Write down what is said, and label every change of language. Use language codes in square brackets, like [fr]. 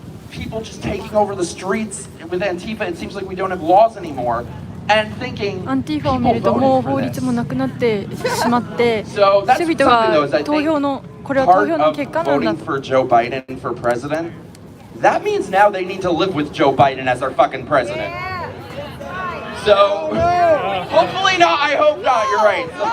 [en] People just taking over the streets with Antifa, it seems like we don't have laws anymore. And thinking, [ja] アンティファを見るともう法律もなくなってしまって人々が投票のこれは投票の結果なんだと。 [en] for Joe Biden for president, that means now they need to live with Joe Biden as their fucking president. So hopefully not, I hope not, you're right.